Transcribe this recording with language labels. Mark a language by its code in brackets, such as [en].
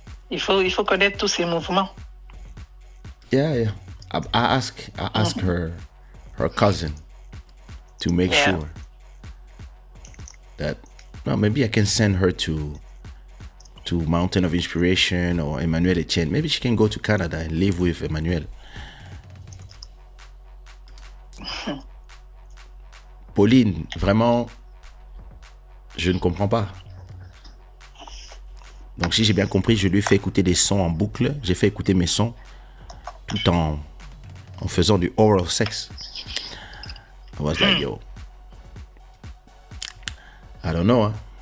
[fr] Il faut connaître tous ses mouvements. [en] Yeah. I ask her cousin to make sure that maybe I can send her to Mountain of Inspiration or Emmanuel Etienne. Maybe she can go to Canada and live with Emmanuel. [fr] Pauline, vraiment, je ne comprends pas. Donc si j'ai bien compris, je lui ai fait écouter des sons en boucle. J'ai fait écouter mes sons tout en faisant du oral sex. [en] I was like, yo, I don't know. Hein.